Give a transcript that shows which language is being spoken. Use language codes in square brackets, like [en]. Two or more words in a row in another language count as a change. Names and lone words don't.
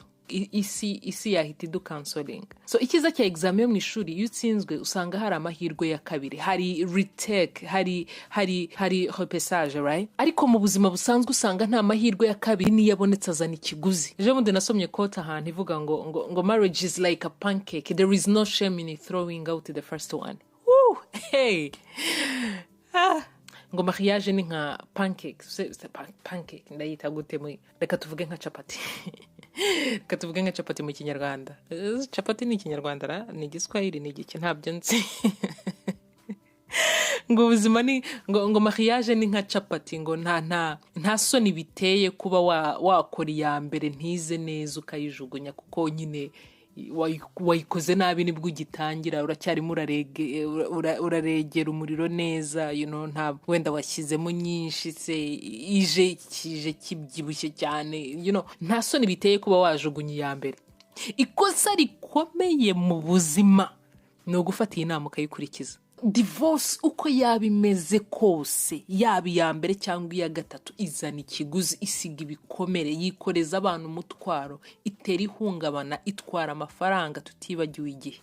[rw] Isi yahita idukansoling. So ikiza cya exam yo mu ishuri iyo utsinzwe usanga hari amahirwe ya kabiri, hari retake, hari repessage, right? Ariko mu buzima busanzwe usanga nta mahirwe ya kabiri ni yabonetse azana ikiguzi. Je mundi nasomye quote ahantu ivuga ngo [en] marriage is like a pancake, there is no shame in throwing out the first one. [rw] Woo! Hey. Ngo mariage ni nka pancake, pancake ndayita gute mu, reka tuvuge nka chapati. Katuvuge nka chapati mu Kinyarwanda. Chapati ni Kinyarwanda ra, ni Igiswahili ni iki ntabyo nzi. Ngo ubuzima ni ngo mariage ni nka chapati, ngo nta soni biteye kuba wakora ya mbere ntize neza ukayijugunya kuko nyine wayikoze nabi nibwo ugitangira, uracyari uraregera umuriro neza, [en] you know, [rw] nta wenda washyizemo nyinshi se kije kibyibushye cyane, [en] you know, [rw] nta soni biteye kuba wajugunya ya mbere. Ikosa rikomeye mu buzima no gufata inama ukayikurikiza. Divorce uko yabimeze kose, yaba ya mbere cyangwa ya gatatu, izana ikiguzi, isiga ibikomere, yikoreza abantu umutwaro, itera ihungabana, itwara amafaranga tutibagiwe igihe.